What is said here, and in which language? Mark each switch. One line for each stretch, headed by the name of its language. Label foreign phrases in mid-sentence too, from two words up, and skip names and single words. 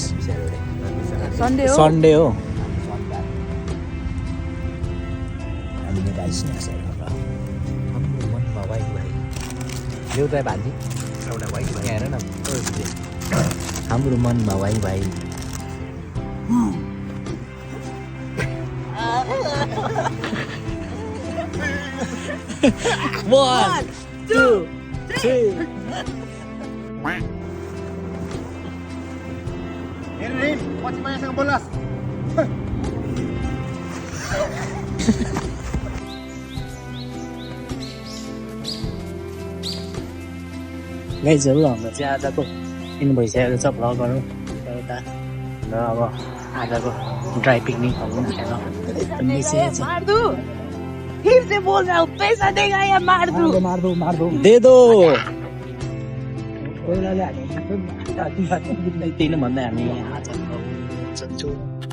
Nepali: सन्डे हो। सन्डे हो। एउटा भान्जी एउटा भाइ हेर न, हाम्रो मनमा भाइ भाइ।
English: One, two, three.
Indonesian: Ini masih banyak yang bolas.
Nepali: गाइजहरू, हाम्रो चाहिँ आजको इन भइसकेको छ भ्लगहरू यता र अब आजको
English: dry picnic
Nepali: भनौँ न।
Hindi: फिर से बोल रहा हूँ, पैसा देगा या मार दूँ? मार दो दे दो।
Nepali: त्यही नै भन्दा हामी यहाँ आज